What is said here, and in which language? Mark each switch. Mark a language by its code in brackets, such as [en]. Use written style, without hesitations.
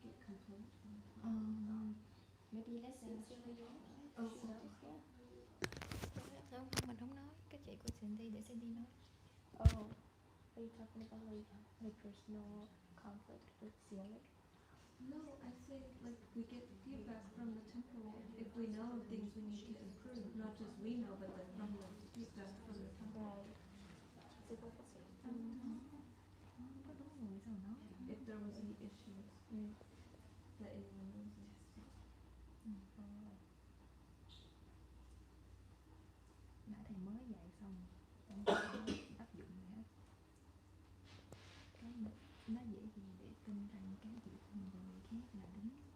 [en] Maybe let's sing Cindy. [vi] Mình không nói, cái chị của Cindy để Cindy nói. [en] Oh, are you talking about like personal conflict with CLA? No, I think like we get feedback from the temple if we know things we need to improve. Not just we know, but then from the feedback from the temple. If there was any issues that anyone knows. [vi] Nãy thầy mới dạy xong, áp dụng gì hết. Nó dễ gì để tin rằng cái việc của người khác là đúng.